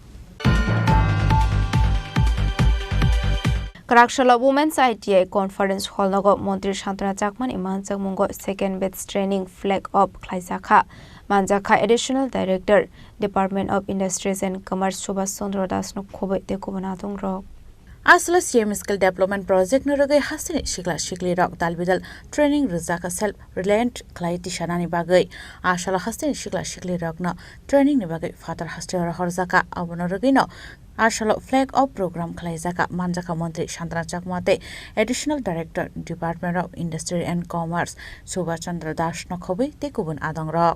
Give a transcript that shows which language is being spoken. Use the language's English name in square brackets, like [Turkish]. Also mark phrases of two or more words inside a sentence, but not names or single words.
[Kok Borok] Karakshalo Women's ITI Conference Hall Nago Montri Shantana Chakman Imanchak Mungo [English] Second Batch Training Flag Up [Kok Borok] Klaisakha Manjaka [English] Additional Director Department of Industries and Commerce [Kok Borok] Subhas Chandra Das no Khobe te Kubanatung Rok Asla CM Skill Development Project Nuragai Hasini Shikla Shikli Rock Dalbidal Training Rizaka [English] Self Reliant [Kok Borok] Klaiti Shanani Bagai Ashala Hasini Shikla Shikli Rock no Training Nibagai Father Hastera Horzaka Abunaragino Ashala [English] Flag Up Program [Kok Borok] Klaizaka Manjaka Montri Shantana Chakmate [English] Additional Director Department of Industry and Commerce [Kok Borok] Subhas Chandra Das no Khobe te Kubun Adong Rock